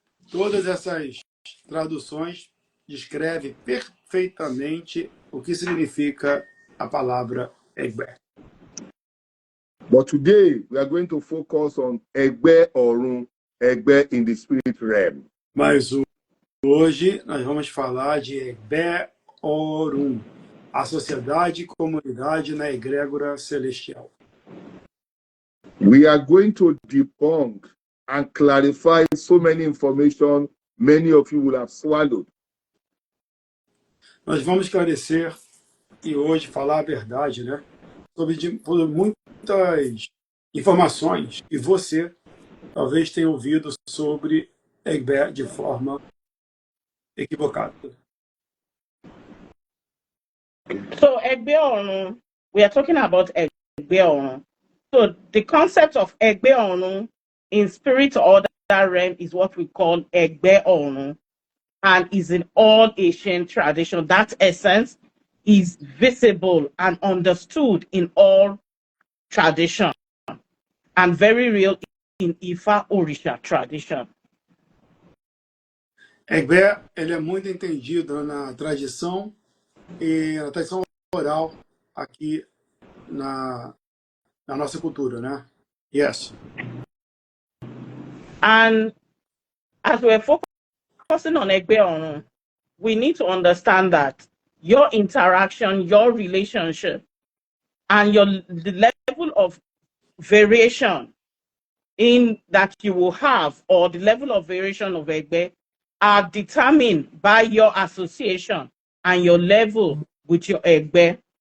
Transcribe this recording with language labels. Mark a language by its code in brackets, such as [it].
[pt] Todas essas traduções descrevem perfeitamente o que significa a palavra Egbé. [en] But today we are going to focus on Egbe Orun, Egbe in the spirit realm. [pt] Mas hoje nós vamos falar de Egbé Orum, a sociedade e comunidade na egrégora celestial. [en] We are going to debunk and clarify so many information many of you will have swallowed. [pt] Nós vamos esclarecer e hoje falar a verdade, né? Sobre muitas informações que você talvez tenha ouvido sobre Egbé de forma equivocada. [en] So Egbe Orun, we are talking about Egbe Orun. So the concept of Egbe Orun in spirit order realm is what we call Egbe Orun, and is in all Asian tradition. That essence is visible and understood in all tradition, and very real in Ifa Orisha tradition. [pt] Egbé, ele é muito entendido na tradição e na tradição oral aqui na nossa cultura, né? [en] Yes. And as we're focusing on Egbe Orun, we need to understand that your interaction, your relationship, and the level of variation in that you will have, or the level of variation of Egbe, are determined by your association and your level with your Egbe.